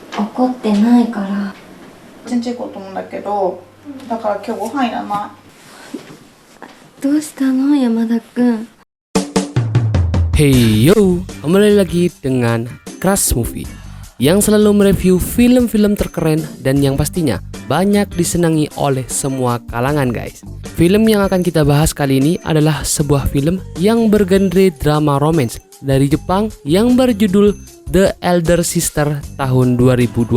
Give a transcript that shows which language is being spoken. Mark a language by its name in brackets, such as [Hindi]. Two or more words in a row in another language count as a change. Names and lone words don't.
[Japanese] 怒ってないから。一日行こうと思うんだけど、だから今日ご飯いらない。どうしたの山田くん。 [Indonesian] Hey yo, kembali lagi dengan Crush Movie yang selalu mereview film-film terkeren dan yang pastinya banyak disenangi oleh semua kalangan guys. Film yang akan kita bahas kali ini adalah sebuah film yang bergenre drama romance dari Jepang yang berjudul The Elder Sister tahun 2020.